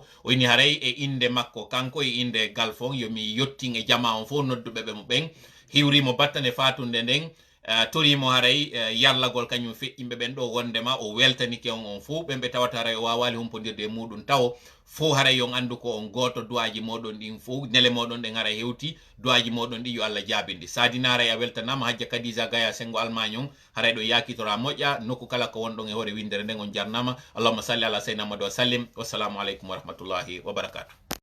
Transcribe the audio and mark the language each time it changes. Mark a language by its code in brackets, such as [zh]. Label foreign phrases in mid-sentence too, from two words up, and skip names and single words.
[ff] O inni haray e inde makko kanko e inde Galf on yomi yottin e jama on fof nodduɓe ɓe mo ɓen, hiwrimo battane fatunde nden, torimo haray yarlagol kañum feƴƴimɓe ɓen ɗo wondema o weltanike on fof ɓen ɓe tawata haray o wawali humpodirde e muɗum taw fof haray yon andu ko on goto duwaji moɗon ɗin fof nele moɗon ɗen haray hewti duwaji moɗon ɗi yo Allah jabindi. Sadina haray a weltanama Hajja Kadisa Gaya sengo Allemagne on haray ɗo yakitora moƴƴa nokku kala ko wonɗon e hoore windere nden on jarnama. [ar] اللهم صل على سيدنا محمد وسلم والسلام عليكم ورحمة الله وبركاته.